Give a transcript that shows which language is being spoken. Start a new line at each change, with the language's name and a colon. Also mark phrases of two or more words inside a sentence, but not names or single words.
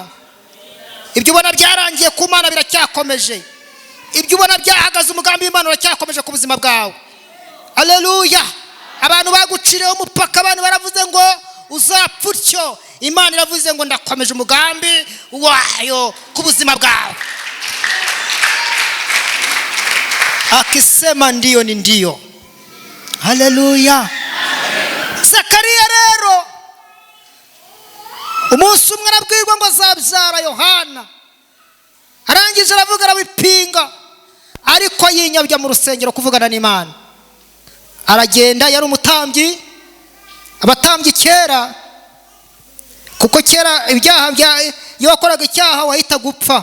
Kinyarwanda: Ibyo ubona byarangiye ku Mana biracyakomeje. Ibyo ubona byahagaze umugambi w'Imana uracyakomeje ku buzima bwawe. Haleluya. Abantu bagucireho umupaka, abantu baravuze ngo uzapfa utyo, Imana iravuze ngo ndakomeje umugambi wayo ku buzima bwawe.
Swahili: Akisema ndiyo ni ndiyo.
Kinyarwanda: Haleluya. Zakariya rero umunsi umwe arabwirwa ngo azabyara Yohana, arangije aravuga arabipinga, ariko yinyabya mu rusengero kuvugana n'Imana. Aragenda, yari umutambyi, abatambyi kera, kuko kera ibyaha iyo wakoraga icyaha wahita gupfa.